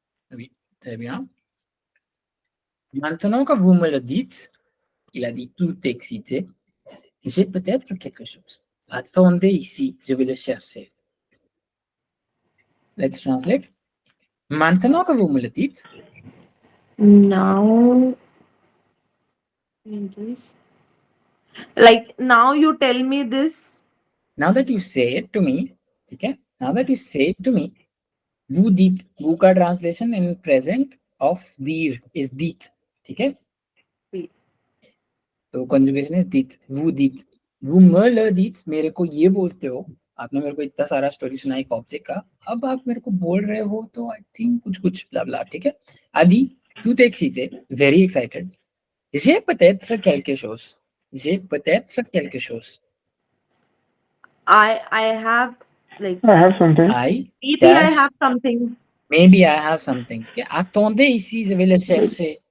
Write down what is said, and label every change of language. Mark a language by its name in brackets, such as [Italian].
[French] Oui. Très bien. Maintenant que vous me le dites, il a dit tout excité. J'ai peut-être quelque chose. Attendez ici, je vais le chercher. [English] Let's translate. [French] Maintenant que vous me le dites, [English] Now, like now you tell me this. now that you say it to me, okay? Now that you say it to me, [French] vous dites, vous [English] का translation in present of dir is dit, [Hindi] ठीक है? [French] Oui. [Hindi] तो [English] conjugation is dit, [French] vous dites, vous me le dites, [Hindi] मेरे को ये बोलते हो, आपने मेरे को इतना सारा स्टोरी सुनाई एक ऑब्जेक्ट का, अब आप मेरे को बोल रहे हो तो आई थिंक कुछ ब्ला ब्ला, ठीक है? [French] Adi, tout excité, [English] very excited. [French] J'ai peut-être quelque chose. J'ai peut-être quelque chose. [English] I have like I have something. maybe I dash, have something. maybe I have something. [Hindi] ठीक है? [French] Attendez ici, je vais le chercher.